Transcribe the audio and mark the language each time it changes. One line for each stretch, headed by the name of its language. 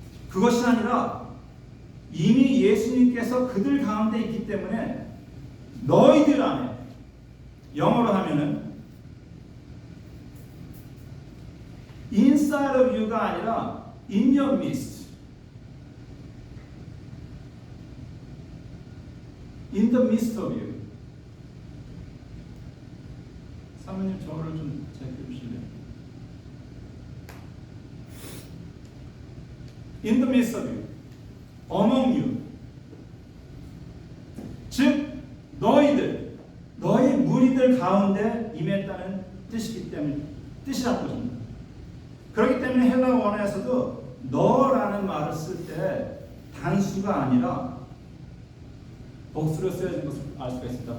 Korean: 그것이 아니라 이미 예수님께서 그들 가운데 있기 때문에 너희들 안에 영어로 하면은
English: inside of you
Korean: 가 아니라
English: in your midst, in the midst of you.
Korean: 사모님 저를 좀 체크해 주실래요?
English: In the midst of you, among you.
Korean: 즉 너희 무리들 가운데 임했다는 뜻이라는 것입니다. 그렇기 때문에 헬라 원어에서도 너라는 말을 쓸 때 단수가 아니라 복수로 쓰여진 것을 알 수가 있습니다.